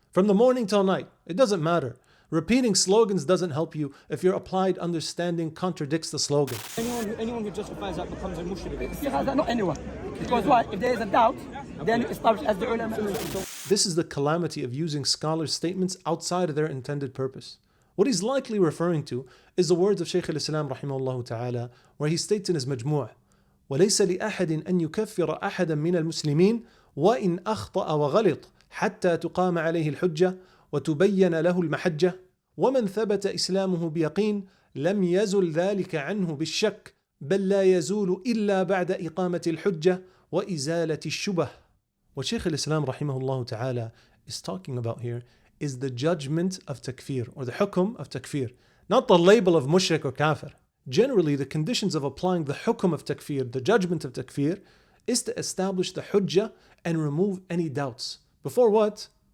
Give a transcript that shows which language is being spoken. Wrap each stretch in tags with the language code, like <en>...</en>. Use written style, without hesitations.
<en>From the morning till night, it doesn't matter. Repeating slogans doesn't help you if your applied understanding contradicts the slogan. Anyone who justifies that becomes a mushrik. Not anyone. Because why? If there is a doubt, then it's established as the ulama. This is the calamity of using scholars' statements outside of their intended purpose. What he's likely referring to is the words of Shaykh al-Islam rahimahullah ta'ala, where he states in his majmu',</en> <ar>وَلَيْسَ لِأَحَدٍ أَن يُكَفِّرَ أَحَدًا مِنَ الْمُسْلِمِينَ وَإِنْ أَخْطَأَ وَغَلِطَ حَتَّى تُقَامَ عَلَيْهِ الْحُجَّةِ وتبين له المحجة ومن ثبت إسلامه بيقين لم يزل ذلك عنه بالشك بل لا يزول إلا بعد إقامة الحجة وإزالة الشبه.</ar> <en>What Shaykh al-Islam rahimahullah ta'ala is talking about here is the judgment of takfir, or the hukum of takfir, not the label of mushrik or kafir. Generally, the conditions of applying the hukum of takfir, the judgment of takfir, is to establish the hujjah and remove any doubts. Before what?</en>